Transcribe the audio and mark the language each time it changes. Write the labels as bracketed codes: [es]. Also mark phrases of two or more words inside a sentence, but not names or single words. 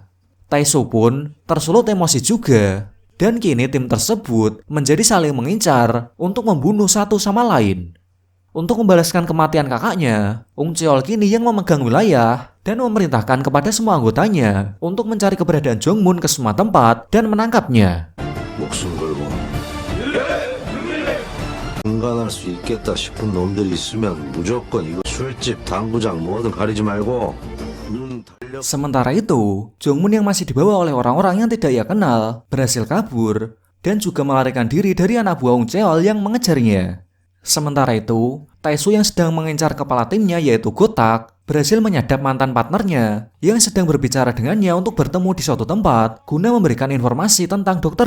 [id] Taeseo pun tersulut emosi juga, dan kini tim tersebut menjadi saling mengincar untuk membunuh satu sama lain. Untuk membalaskan kematian kakaknya, Ung Cheol kini yang memegang wilayah dan memerintahkan kepada semua anggotanya untuk mencari keberadaan Jongmun ke semua tempat dan menangkapnya. [ko] 인간할 수 있겠다 싶은 놈들이 있으면 무조건 이거 술집, 당구장 뭐든 가리지 말고 눈 달려. [id] Sementara itu, Jongmun yang masih dibawa oleh orang-orang yang tidak ia kenal berhasil kabur dan juga melarikan diri dari anak buah Ung Cheol yang mengejarnya. Sementara itu, Taeseo yang sedang mengincar kepala timnya yaitu Gotak berhasil menyadap mantan partnernya yang sedang berbicara dengannya untuk bertemu di suatu tempat guna memberikan informasi tentang Dr.